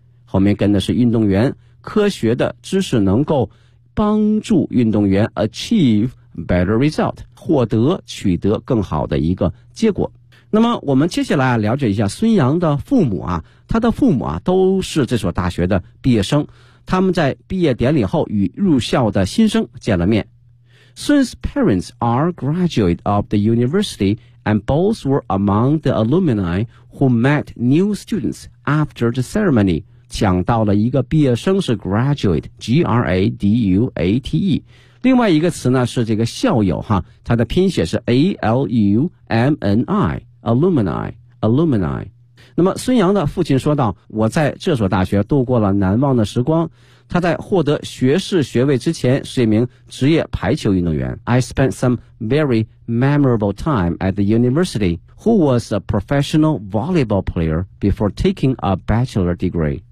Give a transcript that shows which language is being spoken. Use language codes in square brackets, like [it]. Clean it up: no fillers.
[zh] 后面跟的是运动员，科学的知识能够帮助运动员 [en] achieve better result， [zh] 获得取得更好的一个结果。那么我们接下来了解一下孙杨的父母啊，他的父母啊都是这所大学的毕业生，他们在毕业典礼后与入校的新生见了面。 [en] Sun's parents are graduate of the university and both were among the alumni who met new students after the ceremony。 [zh] 讲到了一个毕业生是 graduate, G-R-A-D-U-A-T-E。另外一个词呢是这个校友哈，它的拼写是 A-L-U-M-N-I, alumni, alumni。那么孙杨的父亲说道，我在这所大学度过了难忘的时光，他在获得学士学位之前是一名职业排球运动员。 [en] I spent some very memorable time at the university, who was a professional volleyball player before taking a bachelor degree。